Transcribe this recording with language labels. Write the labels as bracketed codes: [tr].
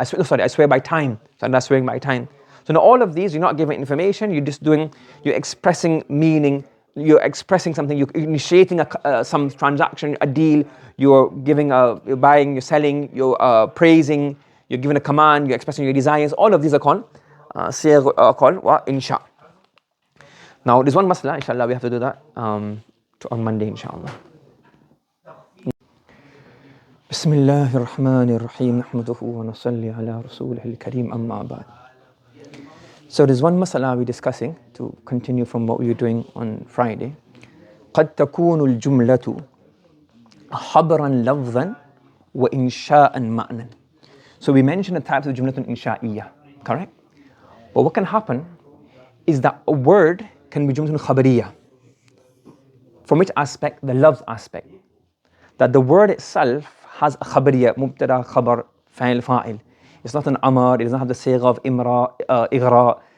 [en] I swear by time. So I'm not swearing by time. So now all of these, you're not giving information, you're expressing meaning, you're expressing something, you're initiating some transaction, a deal, you're buying, you're selling, you're praising, you're giving a command, you're expressing your desires. All of these are called insha. Now there's one masla, inshallah, we have to do that on Monday, inshallah. [ar] بسم الله الرحمن الرحيم نحمده ونصلي على رسوله الكريم أما بعد. [en] So there's one masala we're discussing to continue from what we were doing on Friday. [ar] قد تكون الجملة خبرا لفظا وإنشاء معنى. [en] So we mentioned the types of جملة إنشائية, correct? But what can happen is that a word can be جملة خبرية. From which aspect? The love aspect. That the word itself has a khabariya, mubtada, khabar, fa'il, fa'il. It's not an amar, it doesn't have the sigha of ighra,